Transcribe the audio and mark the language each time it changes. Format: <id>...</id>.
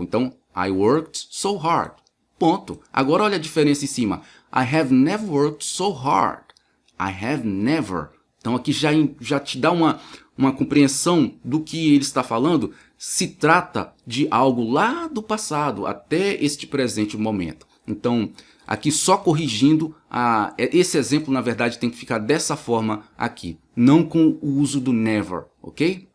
<pt>Então,</pt> <en>I worked so hard.</en> <pt>Ponto. Agora, olha a diferença em cima.</pt> <en>I have never worked so hard. I have never.</en> <pt>Então, aqui já te dá uma compreensão do que ele está falando. Se trata de algo lá do passado até este presente momento. Então, aqui só corrigindo, esse exemplo na verdade tem que ficar dessa forma aqui, não com o uso do never, ok?</pt>